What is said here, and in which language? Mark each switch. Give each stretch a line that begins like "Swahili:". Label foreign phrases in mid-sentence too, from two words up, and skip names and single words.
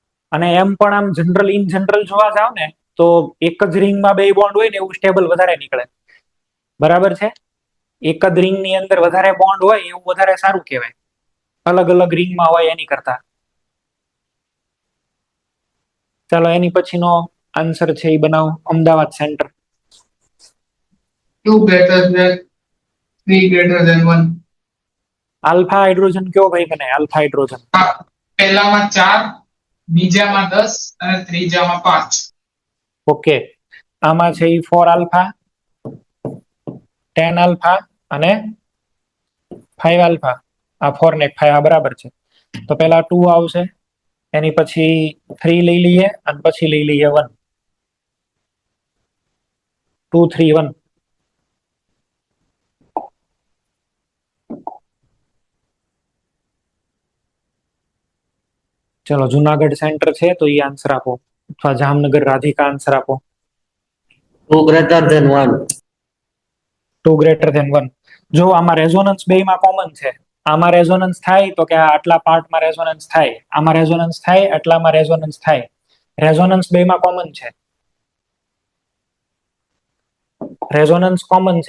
Gujarati: અને એમ પણ આમ
English: in general
Gujarati: જોવા જાવ ને તો એક જ રિંગમાં બે બોન્ડ હોય ને એવું સ્ટેબલ વધારે નીકળે, બરાબર છે? એક જ રિંગની અંદર વધારે બોન્ડ હોય એવું વધારે સારું કહેવાય, અલગ અલગ રિંગમાં હોય એની કરતા. ચાલો એની પછીનો આન્સર છે એ બનાવો, અમદાવાદ સેન્ટર.
English: 2 greater than 3 greater than 1. alpha hydrogen
Gujarati: કયો ભાઈ બને?
English: alpha hydrogen
Gujarati: પહેલામાં 4, બીજામાં 10 અને ત્રીજામાં 5. ઓકે, આમાં છે એ 4 આલ્ફા, 10 આલ્ફા અને 5 આલ્ફા. આ 4 ને 5 આ બરાબર છે. તો પેલા 2 આવશે, એની પછી 3 લઈ લઈએ અને પછી લઈ લઈએ 1. 2 3 1. ચલો જુનાગઢ સેન્ટર છે તો એ આન્સર આપો, અથવા જામનગર રાધિકા આન્સર આપો.
English: 2 greater than 1.
Gujarati: 2
English: greater than
Gujarati: 1. જો આમાં રેઝોનન્સ બેયમાં કોમન છે. આમાં રેઝોનન્સ થાય તો કે આટલા પાર્ટમાં રેઝોનન્સ થાય, આમાં રેઝોનન્સ થાય, આટલામાં રેઝોનન્સ થાય. રેઝોનન્સ બેયમાં કોમન છે.
English: resonance common
Gujarati: છે.